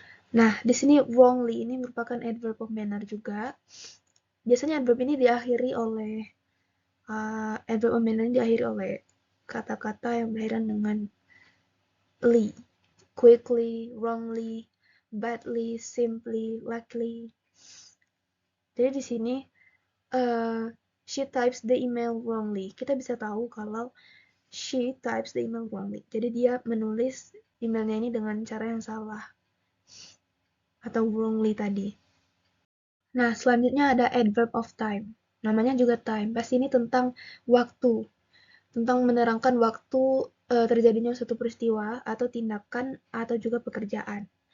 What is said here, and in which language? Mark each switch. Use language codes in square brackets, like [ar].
[id] Nah, di sini wrongly ini merupakan adverb of manner juga. Biasanya adverb ini diakhiri oleh adverb of manner ini diakhiri oleh kata-kata yang berakhiran dengan ly. [en] Quickly, wrongly, badly, simply, likely. [id] Jadi di sini [en] she types the email wrongly. [id] Kita bisa tahu kalau [en] she types the email wrongly. [id] Jadi dia menulis emailnya ini dengan cara yang salah atau wrongly tadi. Nah, selanjutnya ada adverb of time. Namanya juga time. Pasti ini tentang waktu. Tentang menerangkan waktu terjadinya suatu peristiwa atau tindakan atau juga pekerjaan.